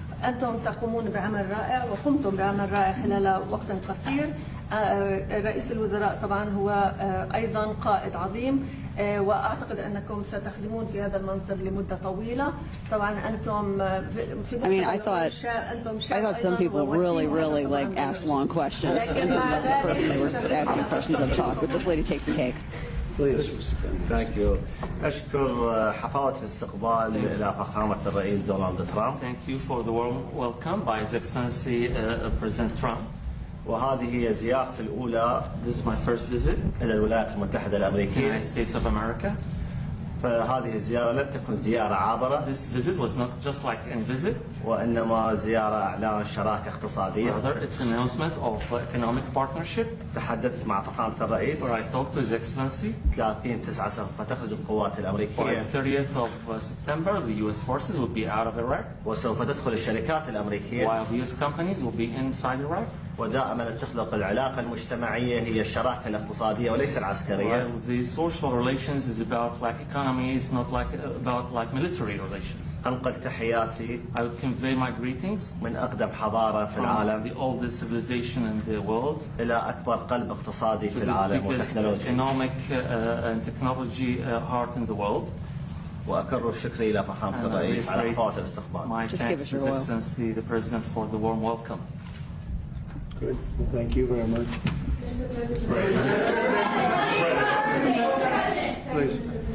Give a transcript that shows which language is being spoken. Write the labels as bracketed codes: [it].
[ar] أنتم تقومون بعمل رائع وقمتم بعمل رائع خلال وقت قصير. رئيس الوزراء طبعا هو أيضا قائد عظيم، وأعتقد أنكم ستخدمون في هذا المنصب لمدة طويلة. طبعا أنتم في [en] مدة I thought some people really really like ask long questions and then let the person they were asking questions of talk. But this lady takes the cake. Please. Thank you. [ar] أشكر حفاوة الاستقبال إلى فخامة الرئيس دونالد ترامب. [en] Thank you for the warm welcome by His Excellency President Trump. [ar] وهذه هي زيارتي الأولى. [en] This is my first visit. [ar] إلى الولايات المتحدة الأمريكية. [en] The United States of America. [ar] فهذه الزيارة لم تكن زيارة عابرة. [en] This visit was not just like any visit. [ar] وإنما زيارة إعلان شراكة اقتصادية. [en] Rather, it's an announcement of economic partnership. [ar] تحدثت مع فخامة الرئيس. [en] Where I talked to His Excellency. [ar] 30/9 ستخرج القوات الأمريكية. [en] On the 30th of September, the U.S. forces will be out of Iraq. [ar] وسوف تدخل الشركات الأمريكية. [en] While the U.S. companies will be inside Iraq. [ar] ودائما تخلق العلاقة المجتمعية هي الشراكة الاقتصادية وليس العسكرية. [en] While the social relations is about like economy, it's not like about like military relations. [ar] أنقل تحياتي. [en] I would convey my greetings. [ar] من أقدم حضارة في العالم. [en] The oldest civilization in the world. [ar] إلى أكبر قلب اقتصادي في العالم وتكنولوجيا. [en] The economic and technology heart in the world. [ar] وأكرر شكري إلى فخامة الرئيس على حفاوة الاستقبال. [en] My thanks, His Excellency the President, for the warm welcome. Good. Well, thank you very much. Mr. President. Go ahead. Please. Please. Thank you, sir.